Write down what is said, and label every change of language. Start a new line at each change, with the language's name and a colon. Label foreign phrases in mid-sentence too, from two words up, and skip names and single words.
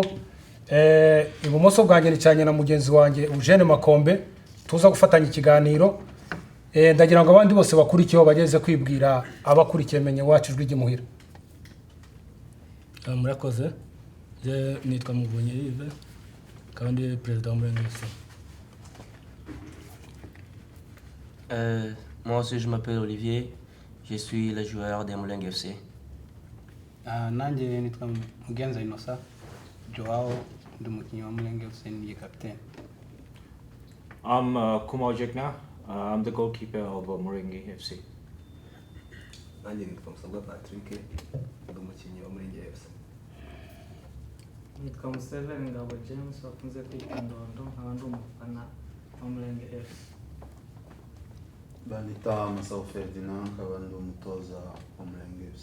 Kinyarwanda: Ibumoso bwanjye nicanye na mugenzi wanjye Eugene Makombe tuza gufatanya ikiganiro. Ndagira ngo abandi bose bakurikiyeho bageze kwibwira abakurikiye Menyiwacu rw'igimuhira. Murakoze. Je nitwa Mulenge kandi president Mulenge FC.
French: Moi aussi je m'appelle Olivier, je suis le joueur de Mulenge FC.
Kinyarwanda: Nanje nitwa Mugenza Inosa Joao ndi mukinnyi wa Mulenge FC ni captain.
English: I'm Kumar Jekna. I'm the goalkeeper of Mulenge FC.
Kinyarwanda: Nanje nitwa Musabwa Patrick ndi mukinnyi wa Mulenge FC. Nitwa Museveni Ngabo James wakunze kwita Ndondo nk'abandi umufana wa Mulenge FC. Banita Masao Ferdinand nk'abandi umutoza wa Mulenge FC.